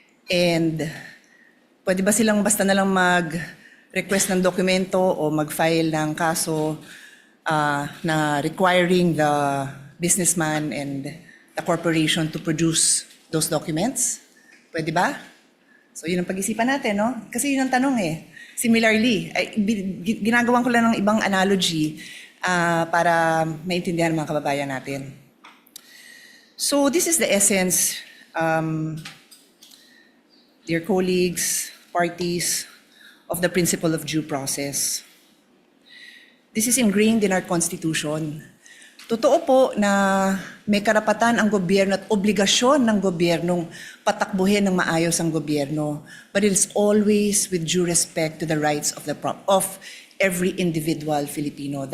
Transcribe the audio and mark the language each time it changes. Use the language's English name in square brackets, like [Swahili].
[Filipino] and pwede ba silang basta na lang mag-request ng dokumento o mag-file ng kaso na [English] requiring the businessman and the corporation to produce those documents? [Filipino] Pwede ba? So yun ang pag-isipan natin, no? Kasi yun ang tanong eh. Similarly, ginagawan ko lang ng ibang analogy para maintindihan ng mga kababayan natin. [English] So this is the essence, dear colleagues, parties, of the principle of due process. This is ingrained in our Constitution. [Filipino] Totoo po na may karapatan ang gobyerno at obligasyon ng gobyernong patakbuhin ng maayos ang gobyerno, [English] but it is always with due respect to the rights of every individual Filipino.